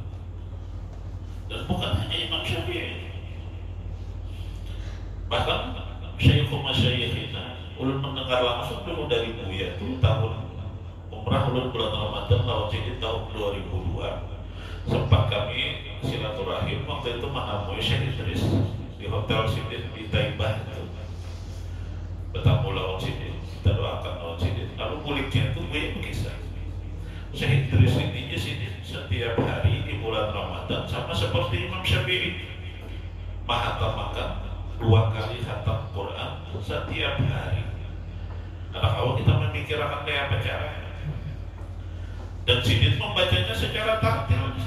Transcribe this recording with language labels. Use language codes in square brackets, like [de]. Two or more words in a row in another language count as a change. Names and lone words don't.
[id] Dan bukan hanya Imam Syafi'i, bahkan [ar] Syekhul Masyayikhina [id] ulun mendengar langsung dulu dari Buya itu tahun umrah ulun bulan Ramadan tahun ini tahun 2002. Sempat kami silaturahim waktu itu menemui Syekh Idris di Hotel Sidin di Taibah itu. [bjn] Bertamu lawan Sidin, kita doakan lawan Sidin. [id] Lalu kuliknya itu Buya berkisah Syekh Idris ini Sidin setiap hari di bulan Ramadan sama seperti Imam Syafi'i, menghatamakan 2 kali khatam Quran setiap hari. Karena kalau kita memikirkan kayak apa caranya, dan Sidin membacanya secara tartil.